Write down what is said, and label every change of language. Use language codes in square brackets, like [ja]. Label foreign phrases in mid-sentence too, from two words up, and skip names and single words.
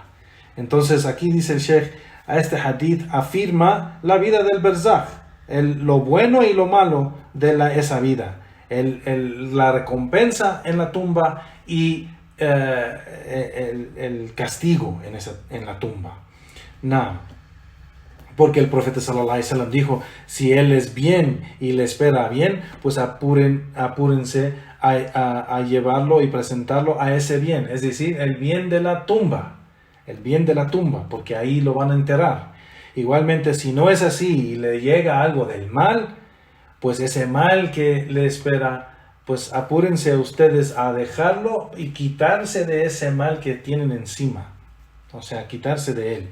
[es] Entonces aquí dice el Sheikh, a este hadith afirma la vida del Barzakh, lo bueno y lo malo de esa vida, la recompensa en la tumba y el castigo en la tumba. Porque el profeta [ar] صلى الله عليه وسلم [es] dijo, si él es bien y le espera bien, pues apúrense a llevarlo y presentarlo a ese bien, es decir, el bien de la tumba, porque ahí lo van a enterrar. Igualmente, si no es así y le llega algo del mal, pues ese mal que le espera, pues apúrense ustedes a dejarlo y quitarse de ese mal que tienen encima, o sea, quitarse de él.